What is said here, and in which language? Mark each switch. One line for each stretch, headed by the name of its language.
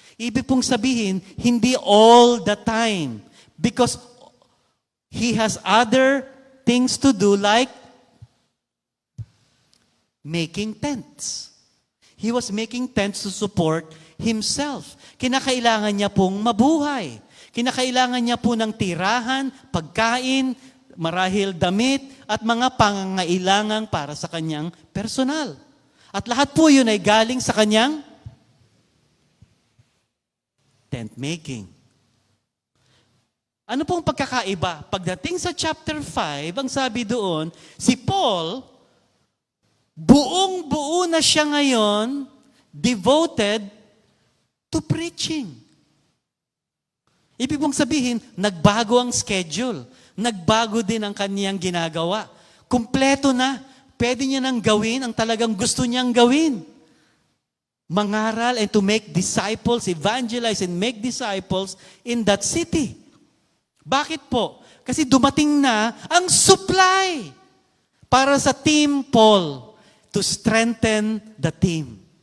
Filipino: Ibig pong sabihin, hindi
English: all the time. Because he has other things to do like making tents. He was making tents to support himself.
Filipino: Kinakailangan niya pong mabuhay. Kinakailangan niya po ng tirahan, pagkain, marahil damit, at mga pangangailangan para sa kanyang personal. At lahat po yun ay galing sa kanyang tent making. Ano pong pagkakaiba? Pagdating sa chapter 5, ang sabi doon, si Paul, buong-buo na siya ngayon
English: devoted to preaching.
Filipino: Ibig pong sabihin, nagbago ang schedule. Nagbago din ang kaniyang ginagawa. Kumpleto na. Pwede niya nang gawin ang talagang gusto niyang gawin.
English: Mangaral and to make disciples, evangelize and make disciples in that city.
Filipino: Bakit po? Kasi dumating na ang supply para sa Team Paul
English: to strengthen the team.